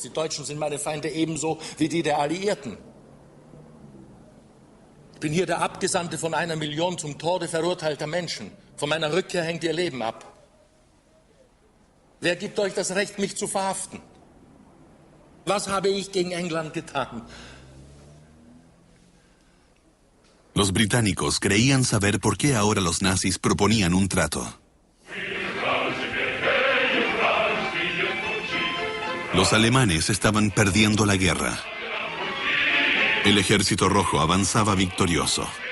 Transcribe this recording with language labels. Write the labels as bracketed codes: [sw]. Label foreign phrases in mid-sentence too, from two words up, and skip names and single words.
[de] Die Deutschen sind meine Feinde ebenso wie die der Alliierten. Ich bin hier der Abgesandte von 1 Million zum Tode verurteilter Menschen. Von meiner Rückkehr hängt ihr Leben ab. Wer gibt euch das Recht, mich zu verhaften? Was habe ich gegen England getan? [es] Los británicos creían saber por qué ahora los nazis proponían un trato. Los alemanes estaban perdiendo la guerra. El ejército rojo avanzaba victorioso.